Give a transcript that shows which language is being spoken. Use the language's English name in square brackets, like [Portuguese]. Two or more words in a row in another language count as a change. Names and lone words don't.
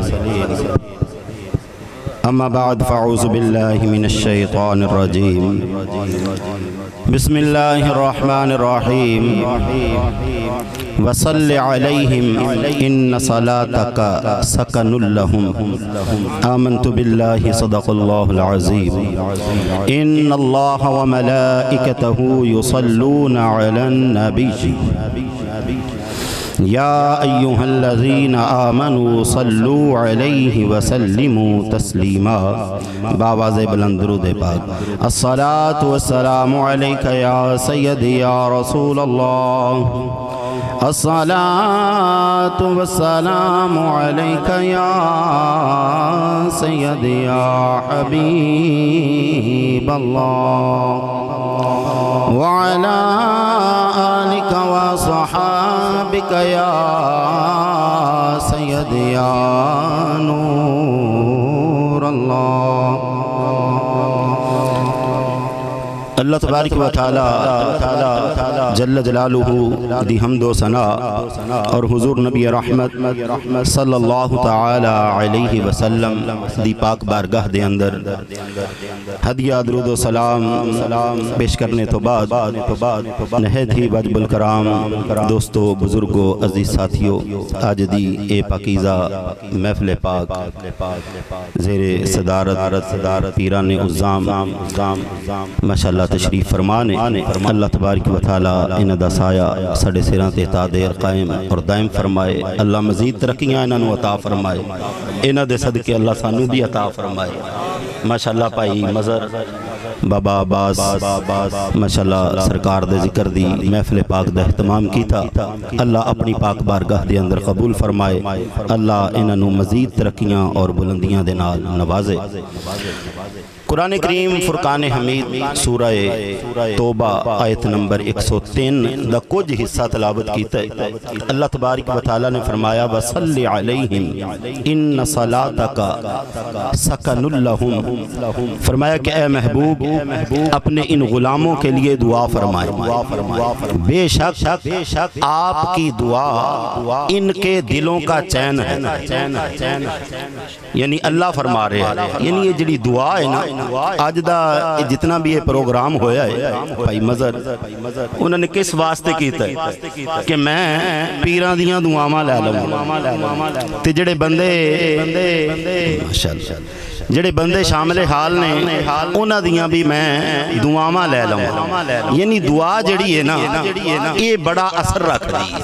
[Arabic] أما بعد فأعوذ بالله من الشيطان الرجيم بسم الله الرحمن الرحيم وصل عليهم إن صلاتك سكن لهم آمنت بالله صدق الله العظيم إن الله وملائكته يصلون على النبي يا أيها الذين آمنوا صلوا عليه وسلموا تسليما [Urdu] باآوازِ بلند درود پاک [Arabic] الصلاة والسلام عليك يا سيدي يا رسول الله الصلاة والسلام عليك يا سيدي يا حبيب الله وعلى آلك وصحابك يا سيدي يا نور الله. الله تبارك وتعالى جل جلاله [Punjabi] دی حمد و ثنا اور حضور نبی رحمت [Arabic] صلى الله تعالى عليه [Punjabi] وسلم دی پاک بارگاہ دے اندر ہدیہ درود و سلام پیش کرنے تو بعد نہایت ہی واجب الاکرام دوستوں بزرگوں عزیز ساتھیوں آج دی اے پاکیزہ محفل پاک زیرِ صدارت پیرانِ عظام ماشاءاللہ تشریف فرمانے [Arabic] الله تبارك وتعالى [Punjabi] انہاں دا سایہ ساڈے سراں تے تادیر قائم اور دائم فرمائے. اللہ مزید ترقیاں انہاں نوں عطا فرمائے، انہاں دے صدقے اللہ سانوں بھی عطا فرمائے. ماشاءاللہ بھائی مظہر بابا عباس ماشاءاللہ سرکار دے ذکر دی محفل پاک دا اہتمام کیتا. اللہ اپنی پاک بارگاہ دے اندر قبول فرمائے. اللہ انہاں نوں مزید ترقیاں اور بلندیاں دے نال نوازے. قرآن کریم فرقان حمید سورہ توبہ آیت نمبر 103 دا کچھ حصہ تلاوت کیتا ہے. [Arabic] الله تبارك وتعالى [Punjabi] نے فرمایا [Arabic] وصل عليهم إن صلاتك سكن لهم. [Urdu] فرمایا کہ اے محبوب اپنے ان غلاموں کے لیے دعا فرمائے. بیشک آپ کی دعا ان کے دلوں کا چین ہے. یعنی اللہ فرما رہے ہیں, [Punjabi] یعنی یہ جی دعا ہے نا اج دا جتنا بھی یہ پروگرام ہویا ہے بھائی مظہر انہوں نے کس واسطے کیتا ہے کہ میں پیراں دیاں دعاواں لے لواں تے جیڑے بندے ماشاءاللہ جیڑے بندے شامل حال نے انہاں دیاں بھی میں دعاواں لے لواں. یعنی دعا جہڑی ہے نا یہ بڑا اثر رکھدی ہے.